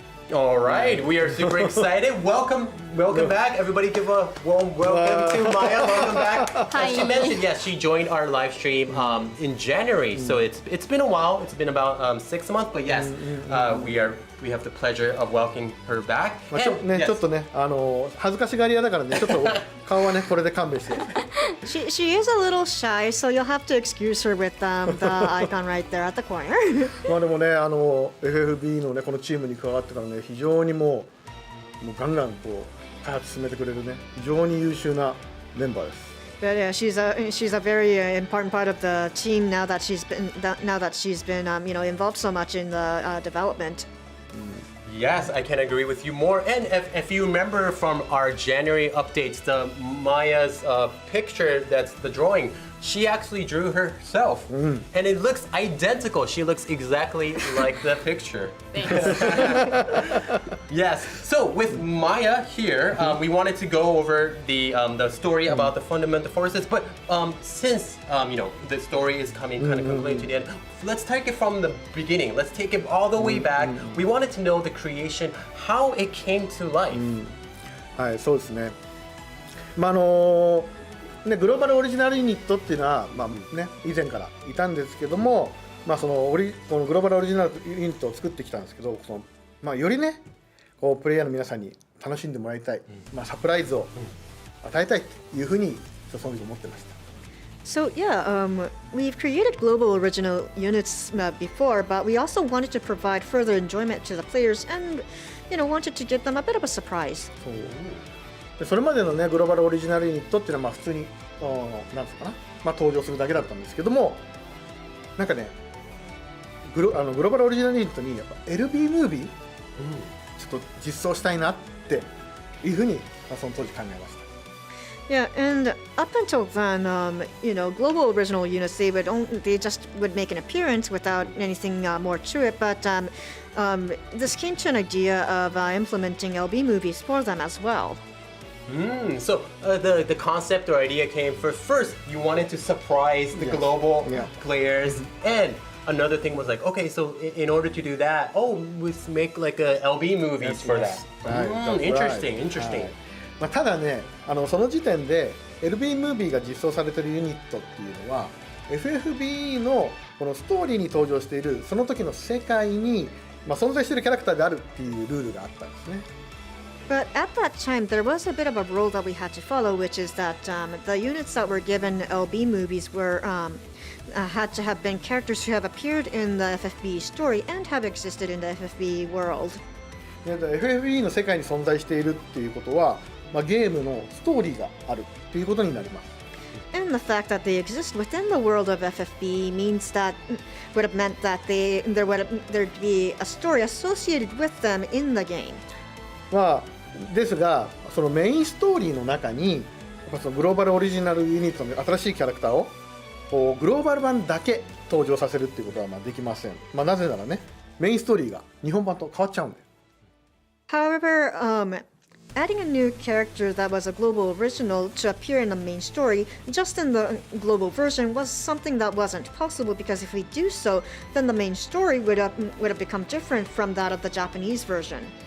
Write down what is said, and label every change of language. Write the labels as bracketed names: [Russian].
[English] All right, we are super excited. Welcome back. Everybody give a warm welcome to Maya. Welcome back. Hi. As she mentioned, yes, she joined our live stream in January. So it's been a while. It's been about 6 months, but yes, we have the pleasure of welcoming her back. [Japanese] ちょっとね恥ずかしがり屋だからねちょっと顔はねこれで勘弁して。 [English] She is a little shy, so you'll have to excuse her with the icon right there at the corner. [Japanese] まあでもねFFBE のねこのチームに加わってからね非常にもうガンガンこう開発進めてくれるね非常に優秀なメンバーです。 [English] But yeah, she's a very important part of the team now that she's been involved so much in the development. Yes, I can agree with you more. And if you remember from our January updates, the Maya's picture, that's the drawing she actually drew herself, and it looks identical. She looks exactly like the picture. Thanks. Yes. So with Maya here, we wanted to go over the story about the fundamental forces. But since the story is coming kind of concluding to the end, let's take it from the beginning. Let's take it all the way back. We wanted to know the creation, how it came to life. [Japanese] はい、そうですね。まあね、グローバルオリジナルユニットっていうのは、まあね、以前からいたんですけども、まあ、このグローバルオリジナルユニットを作ってきたんですけど、まあ、よりねこうプレイヤーの皆さんに楽しんでもらいたい、まあ、サプライズを与えたいというふうにその時思ってました。 [English] So yeah, we've created global original units before, but we also wanted to provide further enjoyment to the players and, wanted to give them a bit of a surprise. [Japanese] そうでそれまでのねグローバルオリジナルユニットっていうのはまあ普通になんつうかな、まあ、登場するだけだったんですけども、なんかねグローバルオリジナルユニットにやっぱ LB ムービー、ちょっと実装したいなっていうふうに、まあ、その当時考えました。 [English] Yeah, and up until then, global original units, they just would make an appearance without anything more to it. But this came to an idea of implementing LB movies for them as well. So the concept or idea came first you wanted to surprise the global players, and another thing was like, okay, so in order to do that, let's make like a LB movies for that. Interesting. [Japanese] まあ、ただねその時点で LB ムービーが実装されているユニットっていうのは FFBE のこのストーリーに登場しているその時の世界に、まあ、存在しているキャラクターであるっていうルールがあったんですね。 [English] But at that time, there was a bit of a rule that we had to follow, which is that the units that were given LB movies had to have been characters who have appeared in the FFBE story and have existed in the FFBE world. [Japanese] FFBE の世界に存在しているっていうことは、まあ、ゲームのストーリーがあるっていうことになります。 [English] And the fact that they exist within the world of FFBE would have meant that there'd be a story associated with them in the game. [Japanese] まあですがそのメインストーリーの中にやっぱそのグローバルオリジナルユニットの新しいキャラクターをこうグローバル版だけ登場させるっていうことはまあできません。まあ、なぜならねメインストーリーが日本版と変わっちゃうんで。 [English] However, adding a new character that was a global original to appear in the main story just in the global version was something that wasn't possible, because if we do so, then the main story would have become different from that of the Japanese version.